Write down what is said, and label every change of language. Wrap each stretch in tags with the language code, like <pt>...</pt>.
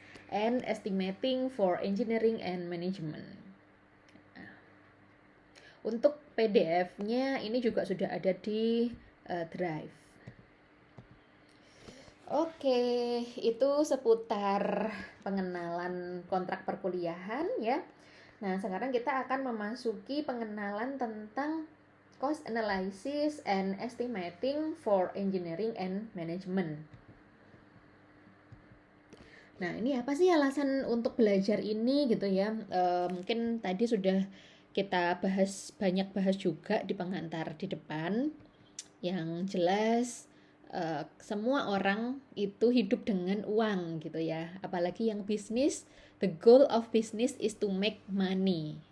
<en>and estimating for engineering and management.</en> <id>Untuk PDF-nya ini juga sudah ada di Drive. Oke, itu seputar pengenalan kontrak perkuliahan ya. Nah, sekarang kita akan memasuki pengenalan tentang cost analysis and estimating for engineering and management. Nah, ini apa sih alasan untuk belajar ini gitu ya? Mungkin tadi sudah kita banyak bahas juga di pengantar di depan. Yang jelas semua orang itu hidup dengan uang gitu ya. Apalagi yang bisnis,</id> <en>the goal of business is to make money.</en>